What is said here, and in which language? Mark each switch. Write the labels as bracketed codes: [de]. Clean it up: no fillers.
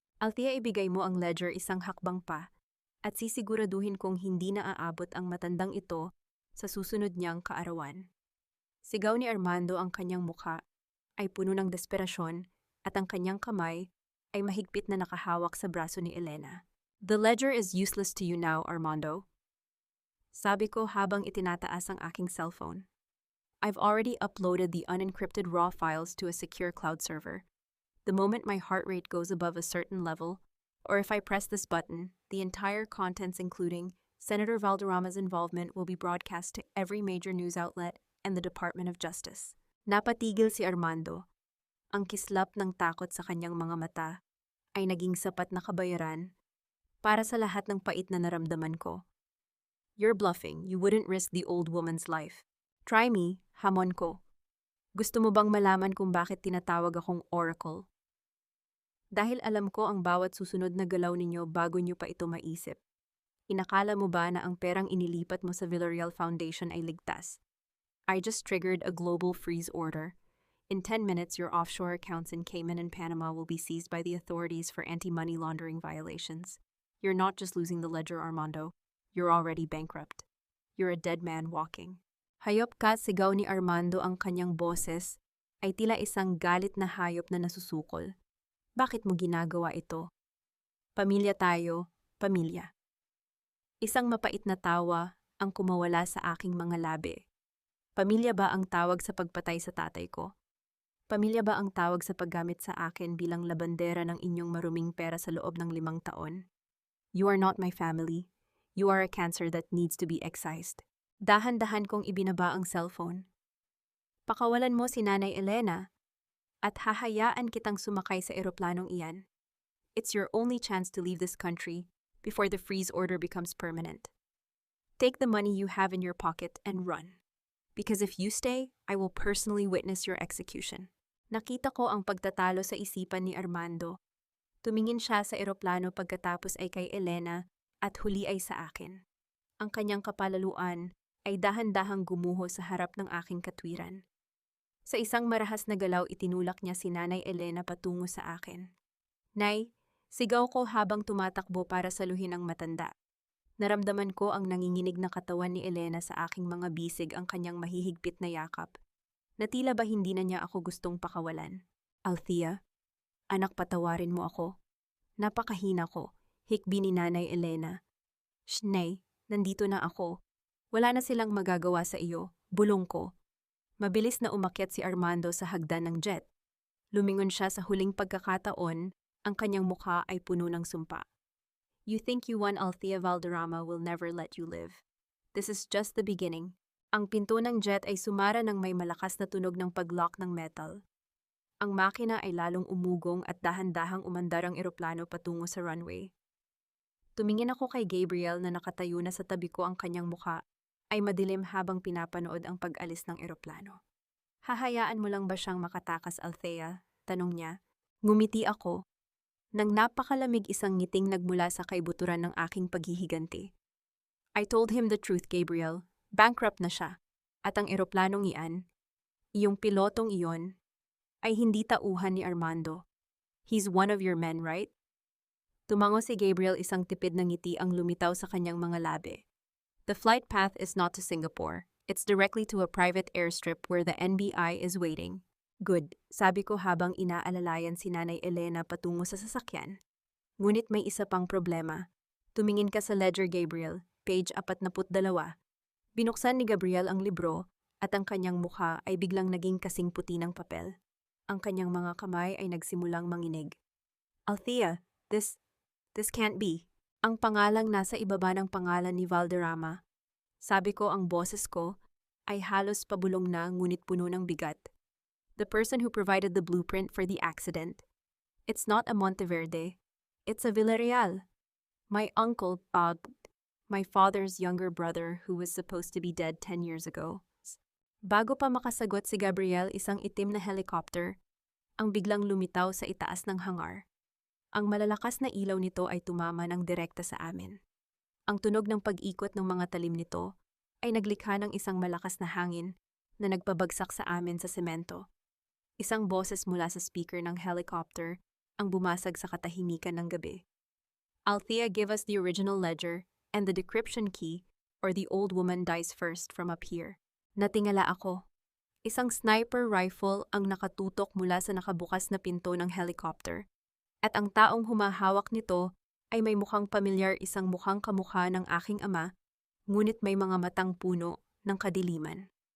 [tl] Althea, ibigay mo ang ledger isang hakbang pa at sisiguraduhin kong hindi na aabot ang matandang ito sa susunod niyang kaarawan. Sigaw ni Armando, ang kanyang mukha ay puno ng desperasyon at ang kanyang kamay ay mahigpit na nakahawak sa braso ni Elena. [en] The ledger is useless to you now, Armando. [tl] Sabi ko habang itinataas ang aking cellphone. [en] I've already uploaded the unencrypted raw files to a secure cloud server. The moment my heart rate goes above a certain level, or if I press this button, the entire contents including Senator Valderrama's involvement will be broadcast to every major news outlet and the Department of Justice. [tl] Napatigil si Armando. Ang kislap ng takot sa kanyang mga mata ay naging sapat na kabayaran para sa lahat ng pait na naramdaman ko. [en] You're bluffing. You wouldn't risk the old woman's life. Try me, [tl] hamon ko. Gusto mo bang malaman kung bakit tinatawag akong Oracle? Dahil alam ko ang bawat susunod na galaw ninyo bago nyo pa ito maisip. Inakala mo ba na ang perang inilipat mo sa Villarreal Foundation ay ligtas? [en] I just triggered a global freeze order. In 10 minutes, your offshore accounts in Cayman and Panama will be seized by the authorities for anti-money laundering violations. You're not just losing the ledger, Armando. You're already bankrupt. You're a dead man walking. [tl] Hayop ka, sigaw ni Armando, ang kanyang boses ay tila isang galit na hayop na nasusukol. Bakit mo ginagawa ito? Pamilya tayo, pamilya. Isang mapait na tawa ang kumawala sa aking mga labi. Pamilya ba ang tawag sa pagpatay sa tatay ko? Pamilya ba ang tawag sa paggamit sa akin bilang labandera ng inyong maruming pera sa loob ng 5 taon? [en] You are not my family. You are a cancer that needs to be excised. [tl] Dahan-dahan kong ibinaba ang cellphone. Pakawalan mo si Nanay Elena at hahayaan kitang sumakay sa eroplanong iyan. [en] It's your only chance to leave this country before the freeze order becomes permanent. Take the money you have in your pocket and run. Because if you stay, I will personally witness your execution. [tl] Nakita ko ang pagtatalo sa isipan ni Armando. Tumingin siya sa eroplano pagkatapos ay kay Elena at huli ay sa akin. Ang kanyang kapalaluan ay dahan-dahang gumuho sa harap ng aking katwiran. Sa isang marahas na galaw, itinulak niya si Nanay Elena patungo sa akin. Nay, sigaw ko habang tumatakbo para saluhin ang matanda. Naramdaman ko ang nanginginig na katawan ni Elena sa aking mga bisig, ang kanyang mahihigpit na yakap. Na tila ba hindi na niya ako gustong pakawalan. Althea, anak, patawarin mo ako. Napakahina ko, hikbi ni Nanay Elena. Nay, nandito na ako. Wala na silang magagawa sa iyo, bulong ko. Mabilis na umakyat si Armando sa hagdan ng jet. Lumingon siya sa huling pagkakataon, ang kanyang mukha ay puno ng sumpa. [en] You think you won, Althea. Valderrama will never let you live. This is just the beginning. [tl] Ang pinto ng jet ay sumara ng may malakas na tunog ng pag-lock ng metal. Ang makina ay lalong umugong at dahan-dahang umandar ang eroplano patungo sa runway. Tumingin ako kay Gabriel na nakatayo na sa tabi ko, ang kanyang mukha ay madilim habang pinapanood ang pag-alis ng eroplano. Hahayaan mo lang ba siyang makatakas, Althea? Tanong niya. Ngumiti ako. Nang napakalamig isang ngiting nagmula sa kaibuturan ng aking paghihiganti. [en] I told him the truth, Gabriel. [tl] Bankrupt na siya. At ang eroplanong iyan, iyong pilotong iyon, ay hindi tauhan ni Armando. [en] He's one of your men, right? [tl] Tumango si Gabriel, isang tipid na ngiti ang lumitaw sa kanyang mga labi. [en] The flight path is not to Singapore. It's directly to a private airstrip where the NBI is waiting. Good, [tl] sabi ko habang inaalalayan si Nanay Elena patungo sa sasakyan. Ngunit may isa pang problema. Tumingin ka sa ledger, Gabriel, [en] page 42. [tl] Binuksan ni Gabriel ang libro at ang kanyang mukha ay biglang naging kasing puti ng papel. Ang kanyang mga kamay ay nagsimulang manginig. Althea, [en] this can't be. [tl] Ang pangalang nasa ibaba ng pangalan ni Valderrama. Sabi ko, ang boses ko ay halos pabulong na ngunit puno ng bigat. [en] The person who provided the blueprint for the accident. It's not a Monteverde. It's a Villarreal. My uncle, Bob, my father's younger brother who was supposed to be dead 10 years ago. [tl] Bago pa makasagot si Gabriel, isang itim na helicopter ang biglang lumitaw sa itaas ng hangar. Ang malalakas na ilaw nito ay tumama ng direkta sa amin. Ang tunog ng pag-ikot ng mga talim nito ay naglikha ng isang malakas na hangin na nagpabagsak sa amin sa semento. Isang boses mula sa speaker ng helicopter ang bumasag sa katahimikan ng gabi. [en] Althea, give us the original ledger and the decryption key or the old woman dies first from up here. [tl] Natingala ako. Isang sniper rifle ang nakatutok mula sa nakabukas na pinto ng helicopter. At ang taong humahawak nito ay may mukhang pamilyar, isang mukhang kamukha ng aking ama, ngunit may mga matang puno ng kadiliman.